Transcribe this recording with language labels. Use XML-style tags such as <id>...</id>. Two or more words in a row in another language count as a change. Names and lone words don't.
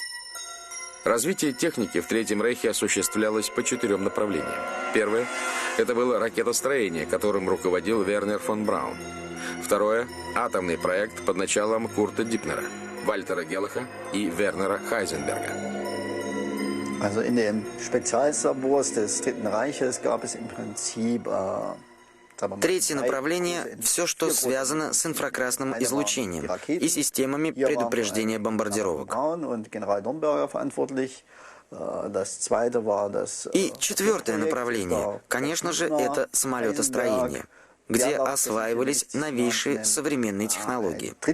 <ru>Развитие техники в Третьем Рейхе осуществлялось по 4 направлениям. Первое – это было ракетостроение, которым руководил Вернер фон Браун. Второе – атомный проект под началом Курта Дипнера, Вальтера Геллаха и Вернера Хайзенберга.</ru> <de>Also in den Speziallabors des Dritten Reiches gab es im Prinzip</de> <ru>Третье направление – все, что связано с инфракрасным излучением и системами предупреждения бомбардировок. И четвертое направление, конечно же, это самолетостроение, где осваивались новейшие современные технологии.</ru>